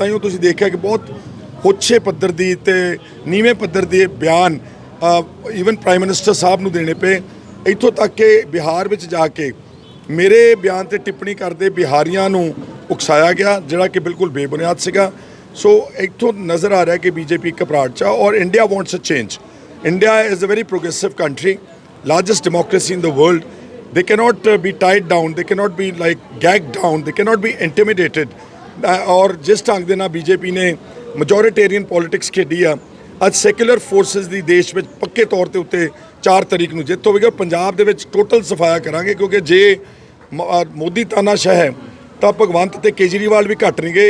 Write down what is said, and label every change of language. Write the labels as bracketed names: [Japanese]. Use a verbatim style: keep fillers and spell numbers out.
[Punjabi] ਤਾਂ ਹੀ ਉਹ ਤੁਸੀਂ ਦੇਖਿਆ ਕਿ ਬਹੁਤ ਹੋਛੇ ਪੱਧਰ ਦੀ ਤੇ ਨੀਵੇਂ ਪੱਧਰ ਦੇ ਬਿਆਨ ਈਵਨ ਪ੍ਰਾਈਮ ਮਿਨਿਸਟਰ ਸਾਹਿਬ ਨੂੰ ਦੇਣੇ ਪਏ, ਇੱਥੋਂ ਤੱਕ ਕਿ ਬਿਹਾਰ ਵਿੱਚ ਜਾ ਕੇ ਮੇਰੇ ਬਿਆਨ ਤੇ ਟਿੱਪਣੀ ਕਰਦੇ ਬਿਹਾਰੀਆਂ ਨੂੰ ਉਕਸਾਇਆ ਗਿਆ, ਜਿਹੜਾ ਕਿ ਬਿਲਕੁਲ ਬੇਬੁਨਿਆਦ ਸੀਗਾ। ਸੋ ਇੱਥੋਂ ਨਜ਼ਰ ਆ ਰਿਹਾ ਕਿ ਬੀਜੇਪੀ ਘਬਰਾਹਟ 'ਚ ਆ ਔਰ [English] India wants a change. India is a very progressive country, largest democracy in the world. They cannot uh, be tied down, they cannot be like gagged down, they cannot be intimidated. [Punjabi] Uh, ਔਰ ਜਿਸ ਢੰਗ ਦੇ ਨਾਲ BJP ਨੇ ਮੈਜੋਰੀਟੇਰੀਅਨ politics ਖੇਡੀ ਆ, ਅੱਜ secular forces ਦੀ ਦੇਸ਼ ਵਿੱਚ ਪੱਕੇ ਤੌਰ ਤੇ ਉੱਤੇ ਚਾਰ ਤਰੀਕ ਨੂੰ ਜਿੱਤ ਹੋਵੇਗੀ। ਔਰ ਪੰਜਾਬ ਦੇ ਵਿੱਚ ਟੋਟਲ ਸਫਾਇਆ ਕਰਾਂਗੇ, ਕਿਉਂਕਿ ਜੇ ਮ- ਅਹ ਮੋਦੀ ਤਾਨਾਸ਼ਾਹ ਹੈ ਤਾਂ ਭਗਵੰਤ ਤੇ ਕੇਜਰੀਵਾਲ ਵੀ ਘੱਟ ਨਹੀਂ ਗਏ।